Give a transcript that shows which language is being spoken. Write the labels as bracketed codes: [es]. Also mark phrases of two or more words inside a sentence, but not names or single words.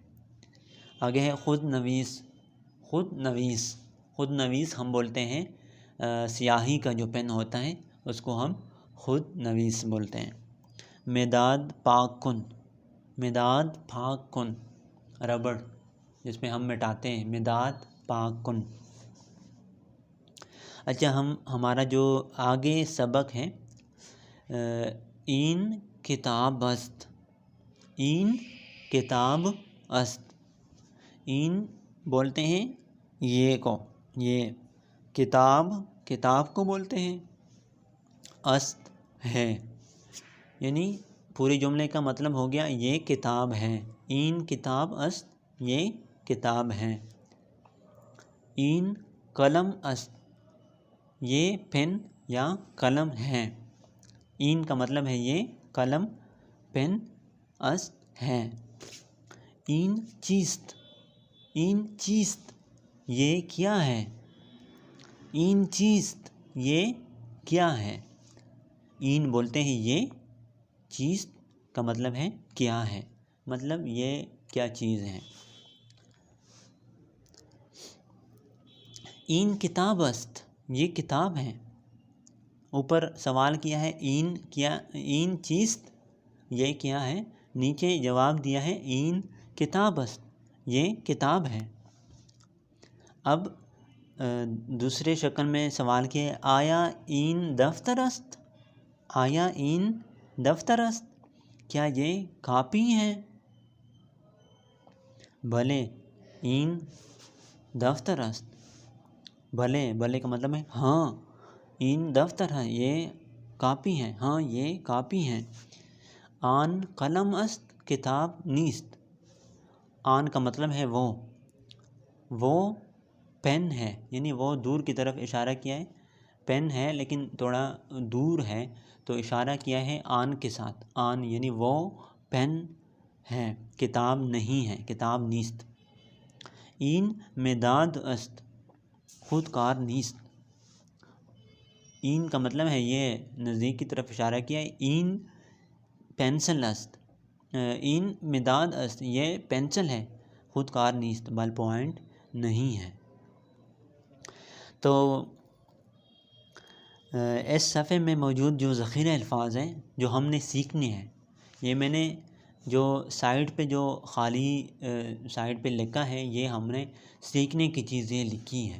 [ur] آگے ہے خود نویس ہم بولتے ہیں سیاہی کا جو پین ہوتا ہے اس کو ہم خود نویس بولتے ہیں۔ [fa] مداد پاک کن، [ur] ربڑ جس پہ ہم مٹاتے ہیں، [fa] مداد پاک کن۔ [ur] اچھا، ہمارا جو آگے سبق ہے، [fa] این کتاب است۔ [ur] این بولتے ہیں یہ کو، یہ کتاب کو بولتے ہیں، است ہے، یعنی پورے جملے کا مطلب ہو گیا یہ کتاب ہے۔ [fa] این کتاب است، [ur] یہ کتاب ہے۔ [fa] این قلم است، [ur] یہ پین یا قلم ہے۔ این کا مطلب ہے یہ قلم، پین، است ہے۔ [fa] این چیست، [ur] یہ کیا ہے۔ [fa] این چیست، [ur] یہ کیا ہے۔ این بولتے ہیں یہ، چیست کا مطلب ہے کیا ہے، مطلب یہ کیا چیز ہے۔ [fa] این کتاب است، [ur] یہ کتاب ہے۔ اوپر سوال کیا ہے [fa] این چیست، [ur] یہ کیا ہے، نیچے جواب دیا ہے [fa] این کتاب است، [ur] یہ کتاب ہے۔ اب دوسرے شکل میں سوال کیا، [fa] آیا این دفتر است؟ آیا این دفتر است؟ [ur] کیا یہ کاپی ہے؟ [fa] بھلے این دفتر است، [ur] بھلے، بھلے کا مطلب ہے ہاں، [fa] این دفتر [ur] ہے، یہ کاپی ہے، ہاں یہ کاپی ہے۔ [fa] آن قلم است کتاب نیست؟ [ur] آن کا مطلب ہے وہ پین ہے، یعنی وہ دور کی طرف اشارہ کیا ہے، پین ہے لیکن تھوڑا دور ہے تو اشارہ کیا ہے آن کے ساتھ، آن یعنی وہ پین ہے، کتاب نہیں ہے، [fa] کتاب نیست۔ این مداد است خود کار نیست؟ [ur] این کا مطلب ہے یہ نزدیک کی طرف اشارہ کیا ہے، [fa] این پینسل است، این مداد است [ur] یہ پینسل ہے، [fa] خود کار نیست [en] ball point [ur] نہیں ہے۔ تو اس صفحے میں موجود جو ذخیرہ الفاظ ہیں جو ہم نے سیکھنے ہیں، یہ میں نے جو سائٹ پہ جو خالی سائٹ پہ لکھا ہے یہ ہم نے سیکھنے کی چیزیں لکھی ہیں۔